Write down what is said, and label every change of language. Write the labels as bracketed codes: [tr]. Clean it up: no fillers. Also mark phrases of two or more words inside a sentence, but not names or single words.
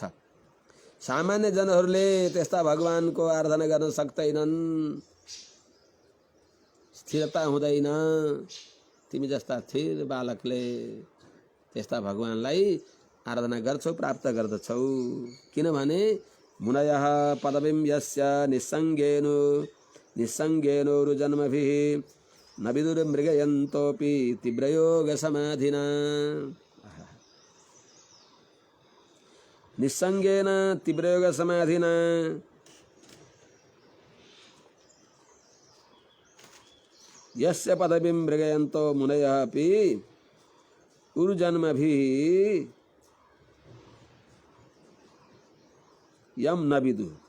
[ne] सामान्य जनहरूले त्यस्ता भगवानको आराधना गर्न सक्दैनन्, स्थिरता हुँदैन। तिमी जस्ता स्थिर बालकले त्यस्ता भगवानलाई आराधना गर्छौ, प्राप्त गर्दछौ। [sa] किनभने मुनयः पदवीं यस्य निस्सङ्गेनो जन्मभिः न विदुर्मृगयन्तोऽपि तीव्रयोगसमाधिना। निस्सङ्गेन तीव्रयोगसमाधिना यस्य पदवीं मृगयन्तो मुनयः अपि उरुजन्मभिः यम न विदु।